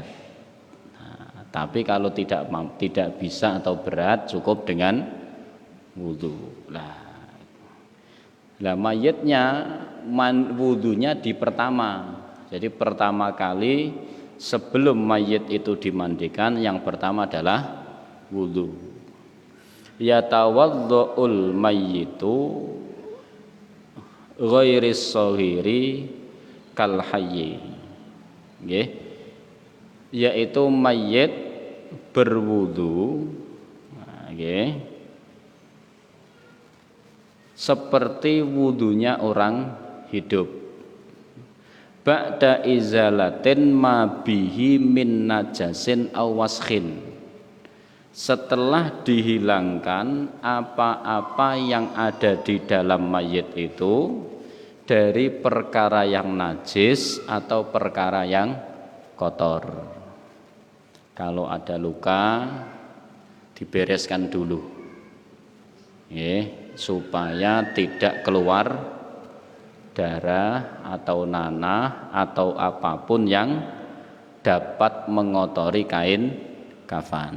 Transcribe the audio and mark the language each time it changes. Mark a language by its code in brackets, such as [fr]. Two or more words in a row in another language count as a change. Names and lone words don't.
[id] Nah, tapi kalau tidak bisa atau berat, cukup dengan wudu. Lah mayitnya wudunya di pertama. Jadi pertama kali sebelum mayit itu dimandikan, yang pertama adalah wudu. [ar] يتوضأ الميت غير الصغير كالحي. [id] Nggih, yaitu mayit berwudu nggih seperti wudunya orang hidup. [ar] بعد إزالة ما به من نجس أو وسخ. [id] Setelah dihilangkan apa-apa yang ada di dalam mayit itu dari perkara yang najis atau perkara yang kotor. Kalau ada luka dibereskan dulu, supaya tidak keluar darah atau nanah atau apapun yang dapat mengotori kain kafan.